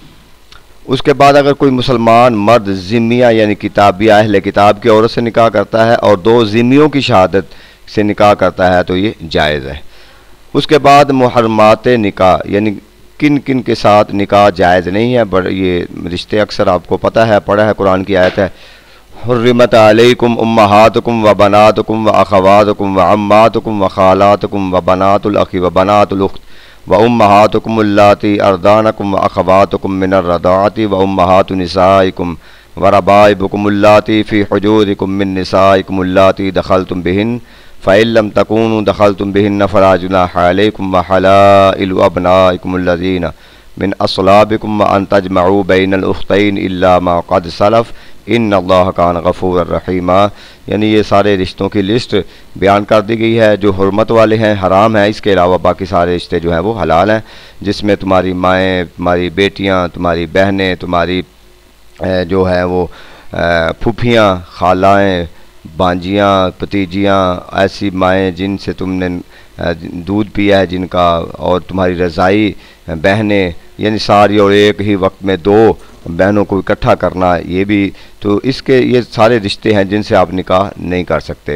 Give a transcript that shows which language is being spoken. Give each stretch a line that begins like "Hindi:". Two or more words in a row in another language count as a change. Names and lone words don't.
Urdu: اس کے بعد اگر کوئی مسلمان مرد ذمیہ یعنی کتابیہ اہل کتاب کی عورت سے نکاح کرتا ہے اور دو ذمیوں کی شہادت سے نکاح کرتا ہے تو یہ جائز ہے. اس کے بعد محرمات نکاح، یعنی کن کن کے ساتھ نکاح جائز نہیں ہے. بڑے یہ رشتے اکثر آپ کو پتا ہے، پڑھا ہے، قرآن کی آیت ہے.
Arabic: حرمت عليكم أمهاتكم وبناتكم وأخواتكم وعماتكم وخالاتكم وبنات الأخ وبنات अखी व बनातुल الأخت وأمهاتكم اللاتي أردانكم وأخواتكم من الرضاعة وأمهات نسائكم وربائبكم اللاتي في حجوركم من نسائكم اللاتي دخلتم بهن فإن لم تكونوا دخلتم بهن فلا جناح عليكم وحلائل أبنائكم الذين من أصلابكم وأن تجمعوا بين الأختين إلا ما قد سلف إن الله كان غفورا رحيما.
Urdu: یعنی یہ سارے رشتوں کی لسٹ بیان کر دی گئی ہے جو حرمت والے ہیں، حرام ہیں. اس کے علاوہ باقی سارے رشتے جو ہیں وہ حلال ہیں، جس میں تمہاری مائیں، تمہاری بیٹیاں، تمہاری بہنیں، تمہاری جو ہے وہ پھوپھیاں، خالائیں، بانجیاں، بھتیجیاں، ایسی مائیں جن سے تم نے دودھ پیا ہے جن کا، اور تمہاری رضاعی بہنیں، یعنی ساری اور ایک ہی وقت میں دو بہنوں کو اکٹھا کرنا، یہ بھی تو اس کے یہ سارے رشتے ہیں جن سے آپ نکاح نہیں کر سکتے.